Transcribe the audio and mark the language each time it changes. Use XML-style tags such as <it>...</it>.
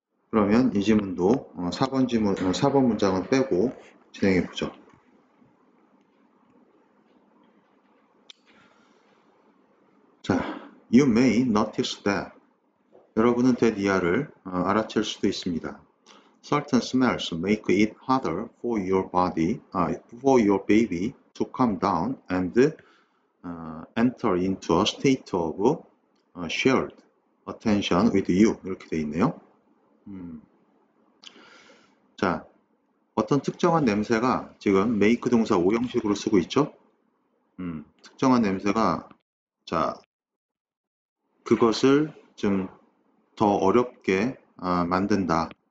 <ko>그러면 이 지문도 4번 지문, 4번 문장은 빼고 진행해보죠.</ko> <en>자, you may notice that.</en> <ko>여러분은 that 알아챌 수도 있습니다.</ko> <en>Certain smells make it harder for your body, for your baby to calm down and enter into a state of shared attention with you.</en> <ko>이렇게 되어 있네요. 자, 어떤 특정한 냄새가 지금 make 동사 5형식으로 쓰고 있죠? 특정한 냄새가 자, 그것을 좀 더 어렵게 만든다.</ko>